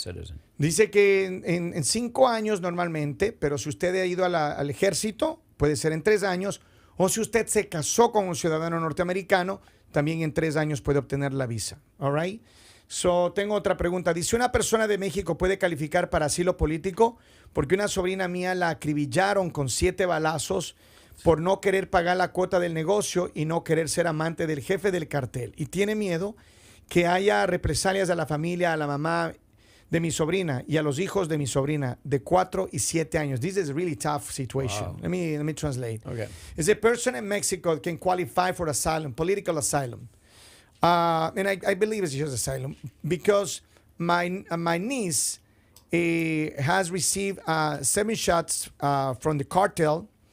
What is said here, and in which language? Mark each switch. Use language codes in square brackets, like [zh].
[en] citizen. [es] Dice que en 5 años normalmente, pero si usted ha ido al ejército, puede ser en 3 años, o si usted se casó con un ciudadano norteamericano, también en 3 años puede obtener la visa. [en] All right? [es] So, tengo otra pregunta. Dice, ¿una persona de México puede calificar para asilo político? Porque una sobrina mía la acribillaron con 7 balazos por no querer pagar la cuota del negocio y no querer ser amante del jefe del cartel. Y tiene miedo que haya represalias a la familia, a la mamá de mi sobrina y a los hijos de mi sobrina de 4 y 7 años. [en] This is a really tough situation. Wow. Let me translate. Okay. Is a person in Mexico can qualify for asylum, political asylum. And I believe it's just asylum because my niece has received 7 shots from the cartel.